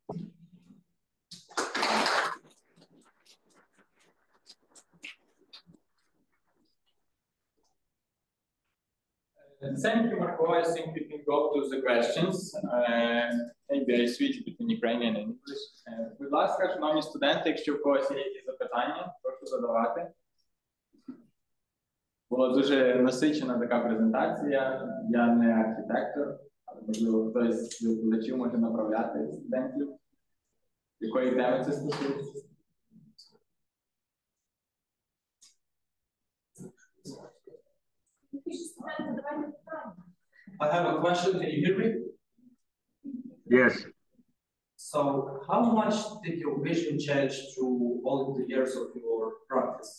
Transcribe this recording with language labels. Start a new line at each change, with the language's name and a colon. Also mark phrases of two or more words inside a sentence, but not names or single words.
English: Thank you, Marco. I think we can go to the questions. Maybe I switch between Ukrainian and English.
Ukrainian: Будь ласка, шановні студенти, якщо в когось є якісь запитання, прошу задавати. Була дуже насичена така презентація. Я не архітектор, але, можливо, хтось з викладачів може направляти студентів. Якої теми це стосується?
English: I have a question. Can you hear me? Yes. So, how much did your vision change through all the years of your practice?